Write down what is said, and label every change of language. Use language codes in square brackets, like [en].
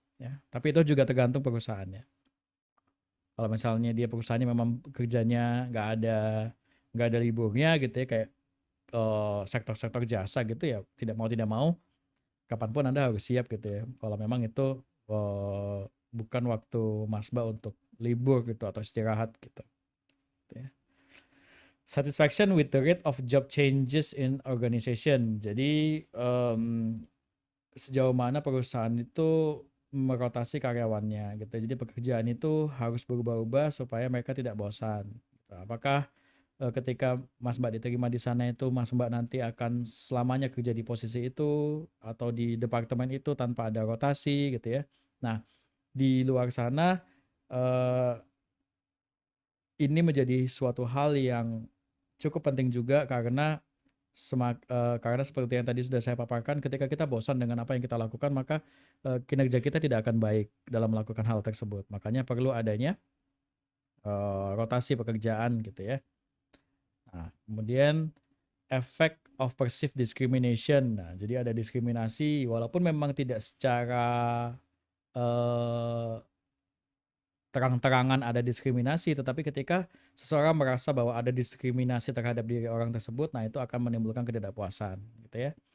[id] Ya, tapi itu juga tergantung perusahaannya. Kalau misalnya dia perusahaannya memang kerjanya nggak ada liburnya gitu ya kayak sektor-sektor jasa gitu ya tidak mau kapanpun Anda harus siap gitu ya. Kalau memang itu bukan waktu Mas Mbak untuk libur gitu atau istirahat gitu. Ya. [en] Satisfaction with the rate of job changes in organization. [id] Jadi sejauh mana perusahaan itu merotasi karyawannya gitu. Jadi pekerjaan itu harus berubah-ubah supaya mereka tidak bosan. Gitu. Apakah ketika Mas Mbak diterima di sana itu Mas Mbak nanti akan selamanya kerja di posisi itu atau di departemen itu tanpa ada rotasi gitu ya. Nah, di luar sana eh, ini menjadi suatu hal yang cukup penting juga karena seperti yang tadi sudah saya paparkan, ketika kita bosan dengan apa yang kita lakukan, maka kinerja kita tidak akan baik dalam melakukan hal tersebut. Makanya perlu adanya rotasi pekerjaan gitu ya. Nah, kemudian [en] effect of perceived discrimination. [id] Nah, jadi ada diskriminasi walaupun memang tidak secara eh, terang-terangan ada diskriminasi, tetapi ketika seseorang merasa bahwa ada diskriminasi terhadap diri orang tersebut, nah itu akan menimbulkan ketidakpuasan, gitu ya.